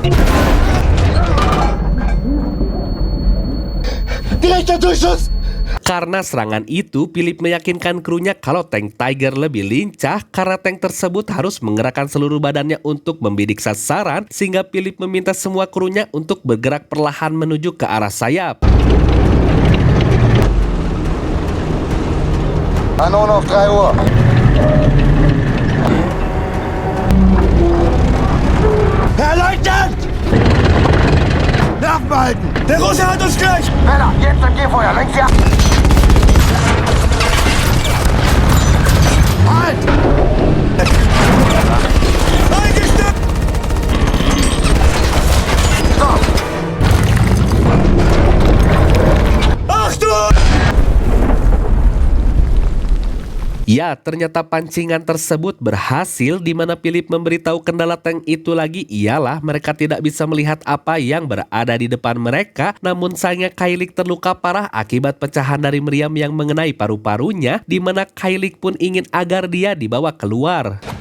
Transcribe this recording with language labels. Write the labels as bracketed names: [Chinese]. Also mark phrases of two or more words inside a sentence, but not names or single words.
[German] Direkter Durchschuss! [Indonesian] Karena serangan itu, Philip meyakinkan krunya kalau tank Tiger lebih lincah karena tank tersebut harus menggerakkan seluruh badannya untuk membidik sasaran, sehingga Philip meminta semua krunya untuk bergerak perlahan menuju ke arah sayap. [German] Kanon auf 3 Uhr. Herr Leutnant! Nerven behalten! Der Russe hat uns gleich! Männer, jetzt im Gehfeuer, längs sie ab! Halt! Eingestellt! Stopp! Achtung! [Indonesian] Ya, ternyata pancingan tersebut berhasil, di mana Philip memberitahu kendala tank itu lagi ialah mereka tidak bisa melihat apa yang berada di depan mereka. Namun sayangnya Kailik terluka parah akibat pecahan dari meriam yang mengenai paru-parunya, di mana Kailik pun ingin agar dia dibawa keluar.